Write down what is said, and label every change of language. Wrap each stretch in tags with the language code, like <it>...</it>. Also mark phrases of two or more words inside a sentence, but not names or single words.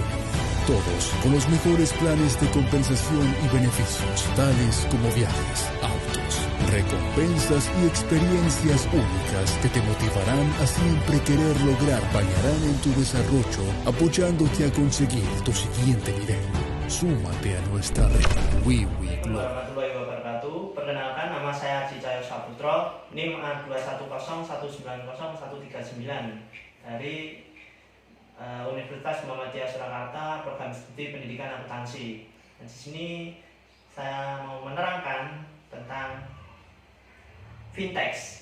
<es>Todos con los mejores planes de compensación y beneficios, tales como viajes, autos, recompensas y experiencias únicas que te motivarán a siempre querer lograr, bañarán en tu desarrollo, apoyándote a conseguir tu siguiente nivel. Súmate a nuestra red WiWi Global.</es> <ar>ورحمة الله وبركاته.</ar> <id>Perkenalkan, nama saya Haji Cahyo Saputro, NIM A2101901139 dari Universitas Muhammadiyah Surakarta, Program Studi Pendidikan Akuntansi. Dan di sini saya mau menerangkan tentang fintech.</id>